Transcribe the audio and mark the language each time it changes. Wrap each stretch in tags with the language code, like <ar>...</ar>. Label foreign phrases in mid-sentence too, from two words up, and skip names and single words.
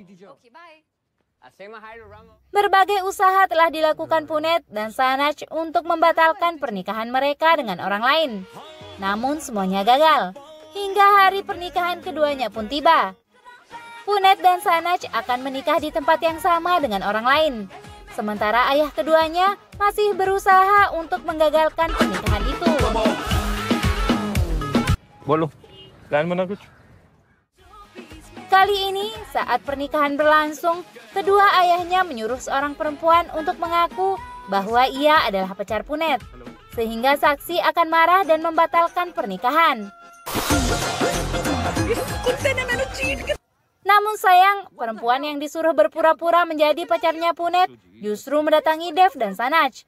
<id>Berbagai usaha telah dilakukan Punet dan Sanach untuk membatalkan pernikahan mereka dengan orang lain. Namun semuanya gagal. Hingga hari pernikahan keduanya pun tiba. Punet dan Sanach akan menikah di tempat yang sama dengan orang lain. Sementara ayah keduanya masih berusaha untuk menggagalkan pernikahan itu.</id> <hi>बोलो प्लान बना कुछ</hi> <id>Kali ini saat pernikahan berlangsung, kedua ayahnya menyuruh seorang perempuan untuk mengaku bahwa ia adalah pacar Punet, sehingga saksi akan marah dan membatalkan pernikahan. Namun sayang, perempuan yang disuruh berpura-pura menjadi pacarnya Punet justru mendatangi Dev dan Sanach.</id>